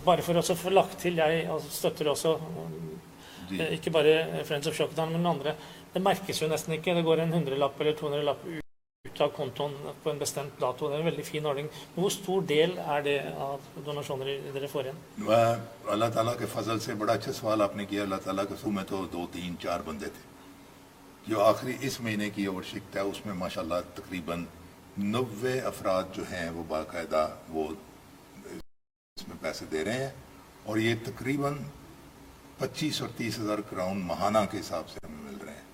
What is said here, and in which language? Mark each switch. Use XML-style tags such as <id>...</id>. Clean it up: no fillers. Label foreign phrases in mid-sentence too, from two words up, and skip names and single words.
<no>Bare for å få lagt til, jeg støtter også ikke bare Friends of Shocktown, men andre. Det merkes jo nesten ikke. Det går en 100-lapp eller 200-lapp ut av kontoen på en bestemt dato. Det er en veldig fin ordning. Hvor stor del er det av donasjoner dere får igjen?</no> <ur>اللہ تعالیٰ کے فضل سے بڑا اچھا سوال آپ نے کیا. اللہ تعالیٰ کے سو میں تو 2, 3, 4 بندے تھے. جو آخری اس مہینے کی اوورشکت ہے اس میں ماشاءاللہ تقریباً 90 افراد جو ہیں وہ باقاعدہ وہ اس میں پیسے دے رہے ہیں, اور یہ تقریباً 25 اور 30 ہزار کراؤن ماہانہ کے حساب سے ہمیں مل رہے ہیں.</ur>